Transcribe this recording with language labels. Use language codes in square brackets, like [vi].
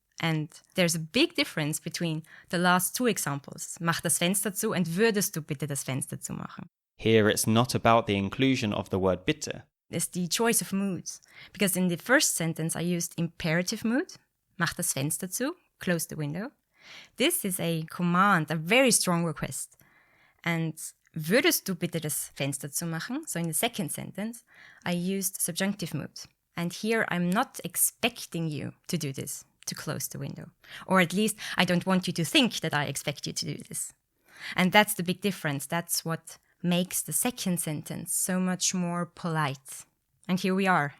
[en] And there's a big difference between the last two examples, [de] mach das Fenster zu [en] and [de] würdest du bitte das Fenster zumachen. [en] Here it's not about the inclusion of the word bitte. It's the choice of moods. Because in the first sentence I used imperative mood, [de] mach das Fenster zu, [en] close the window. This is a command, a very strong request. [de] And würdest du bitte das Fenster zumachen? [en] So in the second sentence, I used subjunctive mood. And here I'm not expecting you to do this, to close the window. Or at least I don't want you to think that I expect you to do this. And that's the big difference. That's what makes the second sentence so much more polite. And here we are.